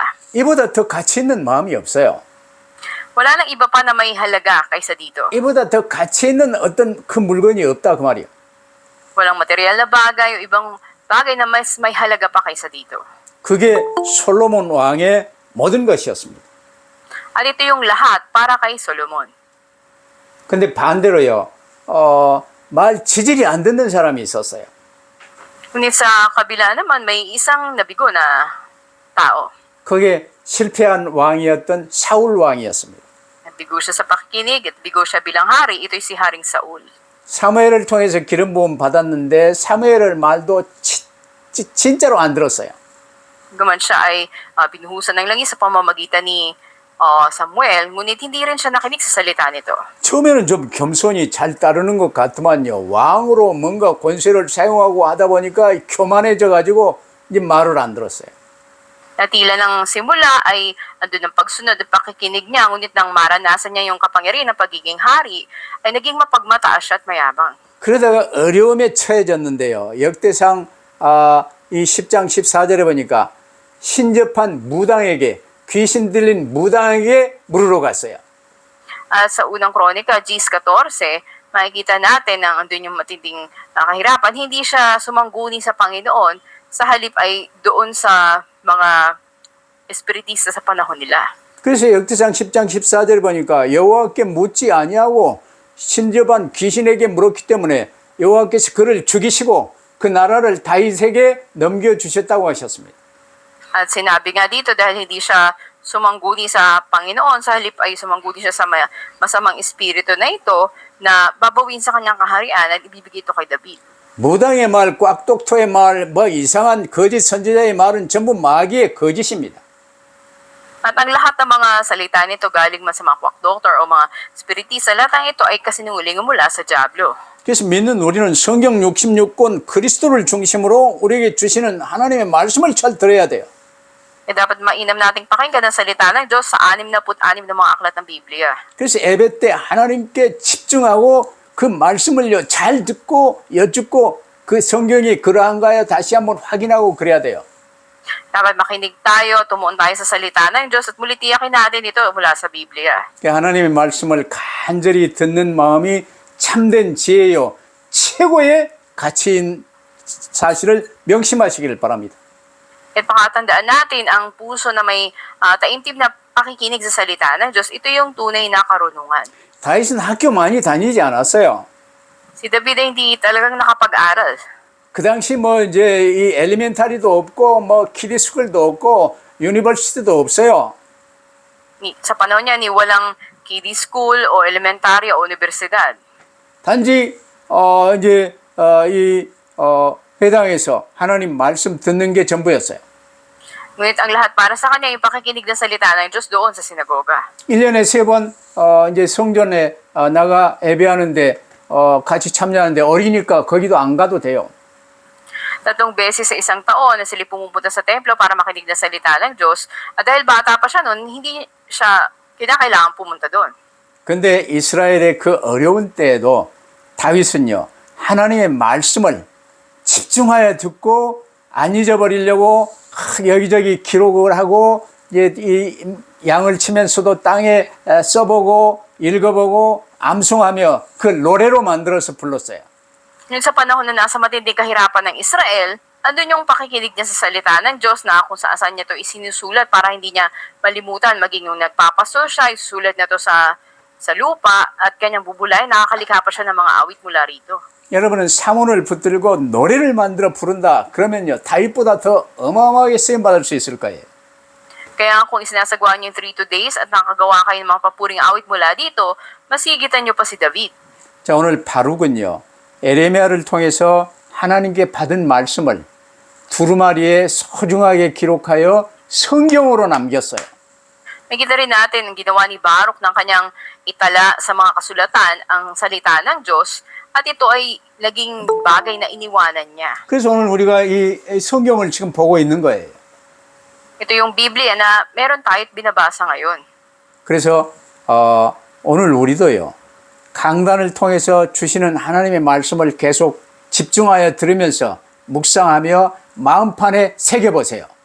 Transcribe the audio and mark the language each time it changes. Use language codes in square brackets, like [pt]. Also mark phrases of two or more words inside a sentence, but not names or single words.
[ko] 이보다 더 가치 있는 마음이 없어요. [tl] Wala nang iba pa na may halaga kaysa dito. [ko] 이보다 더 가치 있는 어떤 그 물건이 없다 그 말이에요. [tl] Walang material na bagay o ibang bagay na mas may halaga pa kaysa dito. [ko] 그게 솔로몬 왕의 모든 것이었습니다. [tl] At ito yung lahat para kay Solomon. [ko] 근데 반대로요. 말 지질이 안 듣는 사람이 있었어요. [tl] Ngunit sa kabila naman, may isang nabigo na tao. [ko] 그게 실패한 왕이었던 사울 왕이었습니다. [tl] Nabigo siya sa pakikinig at bigo siya bilang hari. Ito'y si Haring Saul. [ko] 사무엘을 통해서 기름 부음 받았는데 사무엘의 말도 진짜로 안 들었어요. [tl] Gaman siya ay binuhusan ng langis sa pamamagitan ni Samuel, ngunit hindi rin siya nakinig sa salita nito. [ko] 처음에는 좀 겸손히 잘 따르는 것 같더만요. 왕으로 뭔가 권세를 사용하고 하다 보니까 교만해져 가지고 이제 말을 안 들었어요. [tl] Natila ng simula ay andun ang pagsunod at pakikinig niya, ngunit nang maranasan niya yung kapangyarihan ng pagiging hari, ay naging mapagmataas siya at mayabang. [ko] 그러다가 어려움에 처해졌는데요. 역대상 이 10장 14절에 보니까 신접한 무당에게 귀신 들린 무당에게 물으러 갔어요. [tl] Sa unang kronika, 10:14, makikita natin na andun yung matinding kahirapan. Hindi siya sumangguni sa Panginoon, sa halip ay doon sa mga espiritista sa panahon nila. [ko] 그래서 역대상 10장 14절에 보니까 여호와께 묻지 아니하고 신접한 귀신에게 물었기 때문에 여호와께서 그를 죽이시고 그 나라를 다윗에게 넘겨주셨다고 하셨습니다. [tl] At sinabi nga dito dahil hindi siya sumangguni sa Panginoon, sa halip ay sumangguni siya sa masamang espiritu na ito na babawin sa kanyang kaharian at ibibigay ito kay David. [ko] 무당의 말, 꽉독토의 말, 뭐 이상한 거짓 선지자의 말은 전부 마귀의 거짓입니다. [tl] At ang lahat ng mga salita nito galing man sa mga [en] quack doctor [tl] o mga spiritista, lahat ng ito ay kasinungalingan mula sa Diablo. [ko] 그래서 믿는 우리는 성경 66권 그리스도를 중심으로 우리에게 주시는 하나님의 말씀을 잘 들어야 돼요. [tl] Dapat mainam nating pakinggan ang salita ng Diyos sa 66 na mga aklat ng Biblia. [ko] 그래서 예배 때 하나님께 집중하고 그 말씀을 잘 듣고 여쭙고 그 성경이 그러한가요? 다시 한번 확인하고 그래야 돼요. [tl] Dapat makinig tayo, tumuon tayo sa salita ng Diyos at muli tiyakin natin ito mula sa Biblia. [ko] 하나님의 말씀을 간절히 듣는 마음이 참된 지혜요 최고의 가치인 사실을 명심하시기를 바랍니다. [tl] At pakatandaan natin ang puso na may taimtim na pakikinig sa salita ng Diyos. Ito yung tunay na karunungan. [ko] 다윗은 학교 많이 다니지 않았어요. [tl] Si David ay hindi talagang nakapag-aral. [ko] 그 당시 뭐 이제 이 엘리멘타리도 없고 뭐 키디스쿨도 없고 유니버시티도 없어요. [tl] Sa panahon niya, ni walang [en] kiddie school [tl] o elementarya o universidad. [ko] 단지 이제 회당에서 하나님 말씀 듣는 게 전부였어요. [tl] Ngunit ang lahat para sa kanya, yung pakikinig ng salita ng Diyos doon sa sinagoga. [ko] 1년에 3번 이제 성전에 나가 예배하는데 같이 참여하는데 어리니까 거기도 안 가도 돼요. [tl] 3 beses sa isang taon na sila pumupunta sa templo para makinig ng salita ng Diyos. At dahil bata pa siya noon, hindi siya kinakailangan pumunta doon. [ko] 근데 이스라엘의 그 어려운 때에도 다윗은요, 하나님의 말씀을 집중하여 듣고 안 잊어버리려고 여기저기 기록을 하고 이제 이 양을 치면서도 땅에 써보고 읽어보고 암송하며 그 노래로 만들어서 불렀어요. [tl] Yun sa panahon na nasa matinding kahirapan ng Israel, andun yung pakikinig niya sa salita ng Diyos na kung saan niya ito isinusulat para hindi niya malimutan. Maging yung nagpapaso siya, isusulat na ito sa lupa at kanyang bubulay, nakakalikha pa siya ng mga awit mula rito. [ko] 여러분은 사문을 붙들고 노래를 만들어 부른다. 그러면요, 다윗보다 더 어마어마하게 쓰임 받을 수 있을 거예요. [tl] Kaya kung isinasagawa niyo yung 3 days at nakagawa kayo ng mga papuring awit mula dito, masigitan niyo pa si David. [ko] 자, 오늘 바룩은요, 에레미야를 통해서 하나님께 받은 말씀을 두루마리에 소중하게 기록하여 성경으로 남겼어요. [tl] Nakita rin natin ang ginawa ni Baruch ng kanyang itala sa mga kasulatan ang salita ng Diyos at ito ay naging bagay na iniwanan niya. [ko] 그래서 오늘 우리가 이 성경을 지금 보고 있는 거예요. [tl] Ito yung Biblia na meron tayo't binabasa ngayon. [ko] 그래서 오늘 우리도요, 강단을 통해서 주시는 하나님의 말씀을 계속 집중하여 들으면서 묵상하며 마음판에 새겨보세요.